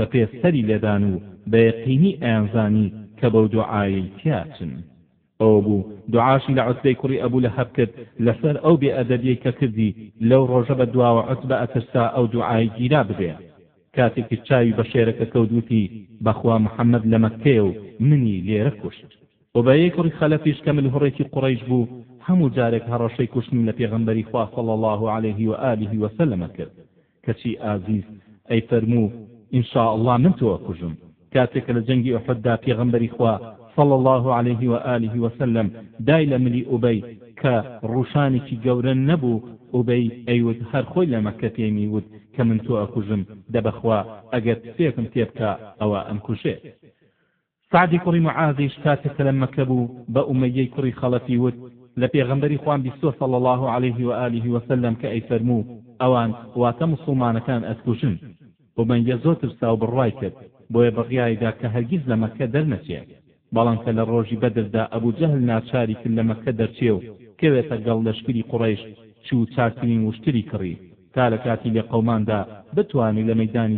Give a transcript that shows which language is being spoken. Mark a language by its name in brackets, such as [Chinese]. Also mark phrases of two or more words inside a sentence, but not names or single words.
[Central Kurdish] پێ سەری لێدان و بە یەقینی ئەیانزانی کە بەو دوعایی تیاچن ئەوە بوو دوعاشی لە عوتبەی کوڕی ئەبوو لەهەب کرد لەسەر ئەو بێئەدەبیەی کە کردی لەو ڕۆژە بە دواوە عوتبە ئەترسا ئەو دوعای گیرا ببێ کاتێکی چاوی بە شێرەکە کەوتوتی بەخوا محەممەد لە مەککەیە و منی لێرە کوشت وبەیەک کوڕی خەلەفیش کە ملهوڕێکی قوڕەیش بوو هەموو جارێک هەڕەشەی کوشتنی لە پێغەمبەری خوا [Arabic] صلی الله عليه وآله وسلم [Central Kurdish] کرد کەچی ئازیز ئەی فەرموو [Arabic] ئینشاء الله [Central Kurdish] من تۆ کوژم کاتێک لە جەنگی ئوحوددا پێغەمبەری خوا [Arabic] صلی الله عليه وآله وسلم [Central Kurdish] دای لە ملی ئوبەی کە ڕوشانێکی گەورە نەبوو ئوبەی ئەیوت هەر خۆی لە مەککە پێمی وت کە من تۆ ئەکوژم دەبەخوا ئەگەر فێکم تێ بکە ئەوە ئەمکوژێت سعدی کوڕی معاذیش کاتێک لە مەککە بوو بە ئومەیەی کوڕی خەڵەفی وت لە پێغەمبەری خوان بیستۆ [Arabic] صلی الله عليه وآله وسلم [Central Kurdish] کە ئەی فەرموو ئەوان واتە موسڵمانەکان ئەتکوژن ئومەیە زۆر ترسا و بڕوای کرد بۆیە بڕیایدا کە هەرگیز لە مەککە دەرنەچێت بەڵام کە لە ڕۆژی بەدردا ئەبوو جەهل ناچاری کرد لە مەککە دەرچێ و کەوێتە گەڵ لەشکری قوڕەیش چوو چارترین وشتری کڕی تا لە کاتی لێ قەوماندا بتوانی لە مەیدانی